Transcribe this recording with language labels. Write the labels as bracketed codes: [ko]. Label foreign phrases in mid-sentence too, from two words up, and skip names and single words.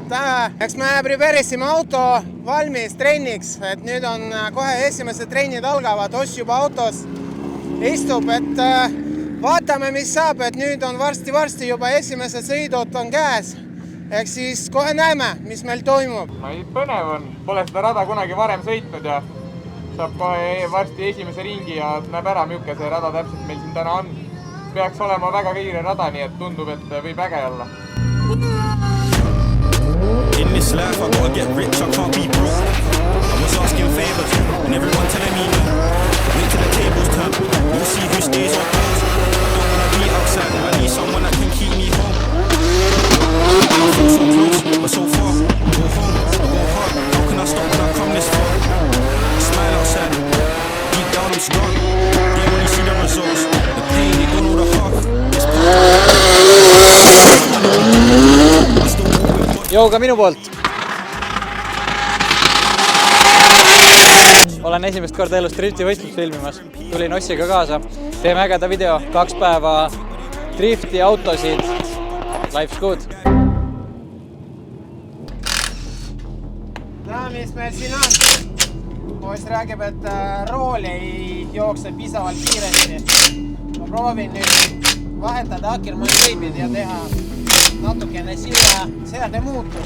[et] Eks me preparisime auto valmis trenniks, et nüüd on kohe esimesed trennid algavad, Oss juba autos istub, et vaatame, mis saab, et nüüd on varsti juba esimesed sõidud on käes. Eks siis kohe näeme, mis meil toimub. Põnev on, pole seda rada kunagi varem sõitnud ja saab kohe varsti esimese ringi ja näeb ära, milline see rada täpselt meil siin täna on. Peaks olema väga kiire rada, nii et tundub, et võib äge olla. [en] In this life I gotta get rich, I can't be broke. I was asking favors and everyone telling me no. Wait till the tables turn, we'll see who stays or goes. Don't wanna be outside, I need someone that can keep me home. I feel so close, but so far. Go home, go hard, how can I stop when I come this far? Smile outside, deep down I'm strong. They only see the results, the pain, they don't know the heart. [et] Jou ka minu poolt. Olen esimest korda elus drifti võistlust filmimas. Tulin Ossiga kaasa. Teeme ägeda video. 2 päeva drifti, autosid. [en] Life's good. [et] Mis meil siin on? Oss räägib, et rool ei jookse piisavalt kiiresti. Ma proovin nüüd vahetada Akkermanni veibid ja teha natukene seade muutus.